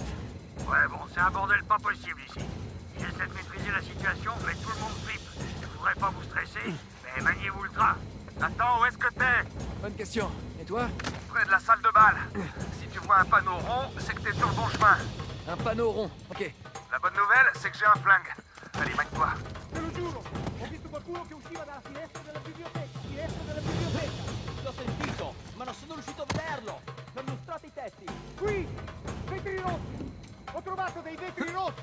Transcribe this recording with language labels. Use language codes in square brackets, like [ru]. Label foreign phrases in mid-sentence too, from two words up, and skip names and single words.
[fr] Ouais, bon, c'est un bordel pas possible ici. J'essaie de maîtriser la situation, mais tout le monde flippe. Je voudrais pas vous stresser, mais maniez-vous le train. Attends, où est-ce que t'es? Bonne question. Et toi? Près de la salle de bal. Si tu vois un panneau rond, c'est que t'es sur le bon chemin. Un panneau rond. Ok. La bonne nouvelle, c'est que j'ai un flingue. Allez, magne-toi. [it] Te lo giuro, ho visto qualcuno che usciva dalla finestra della biblioteca. Finestra della biblioteca. L'ho sentito, ma non sono riuscito a vederlo. Perlustrate i tetti. Qui, vetri rotti. Ho trovato dei vetri rotti.